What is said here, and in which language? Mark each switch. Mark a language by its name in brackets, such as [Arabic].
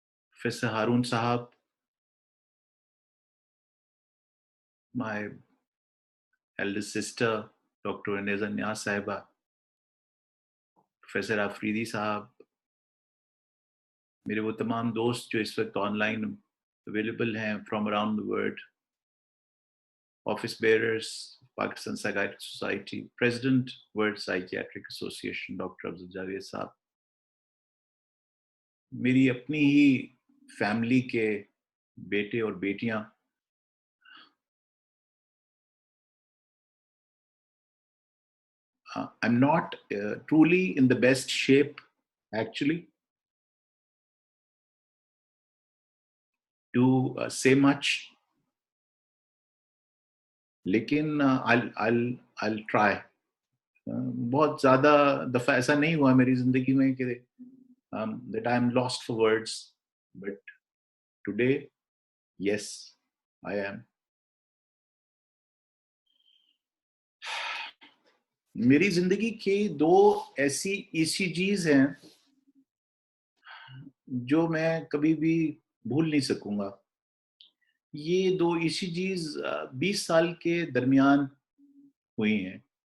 [English] Professor Harun Sahab, my eldest sister, Dr. [Hindi] Aneza Nyas Sahiba, Professor Afridi Sahab, मेरे वो तमाम दोस्त जो इस वक्त online [English] available [Hindi] hain [English] from around the world. Office bearers, Pakistan Psychiatric Society, President, World Psychiatric Association, Dr. Afzal Javed साहब, [Hindi] मेरी अपनी ही फैमिली के बेटे और बेटियां [English] I'm not truly in the best shape actually to say much, [Hindi] लेकिन [English] I'll try. [Hindi] बहुत ज़्यादा दफ़ा ऐसा नहीं हुआ मेरी ज़िंदगी में कि [English] that I'm lost for words, but today, yes, I am. [Hindi] मेरी ज़िंदगी के दो ऐसी ECGs हैं जो मैं कभी भी भूल नहीं सकूंगा. ये दो ECGs 20 साल के दरमियान हुई हैं.